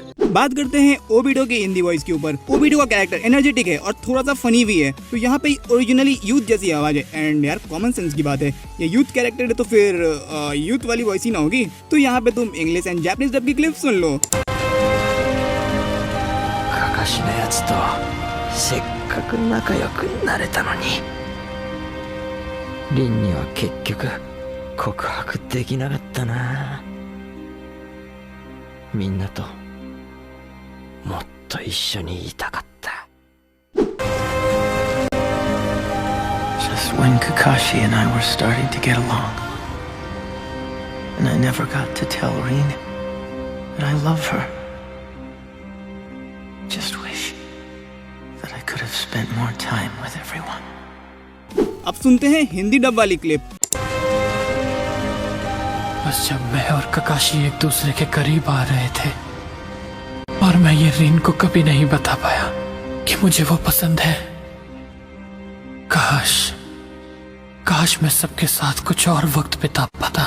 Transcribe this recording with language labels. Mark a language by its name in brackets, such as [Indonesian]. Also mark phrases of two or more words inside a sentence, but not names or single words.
[Hindi] बात करते हैं ओबिटो की [English] Hindi voice [Hindi] के ऊपर। ओबिटो का कैरेक्टर एनर्जेटिक है और थोड़ा सा फनी भी है, तो यहाँ पे [English] originally youth [Hindi] जैसी आवाज है। एंड यार [English] common sense [Hindi] की बात है, ये [English] youth character [Hindi] है तो फिर यूथ वाली वॉइस ही ना होगी। तो यहाँ पे तुम [English] English and Japanese dub [Hindi] की क्लिप सुन लो। [Japanese] काकाशी のやつとせっかく仲良くなれたのに、リンには結局告白できなかったな。みんなともっと一緒にいたかった。 [English] Just when Kakashi and I were starting to get along, and I never got to tell Rin that I love her. Just wish that I could have spent more time with everyone. [Hindi] अब सुनते हैं [English] Hindi dub [Hindi] वाली क्लिप। बस जब मैं और काकाशी एक दूसरे के करीब आ रहे थे और मैं ये रीन को कभी नहीं बता पाया कि मुझे वो पसंद है। काश मैं सबके साथ कुछ और वक्त बिता पाता।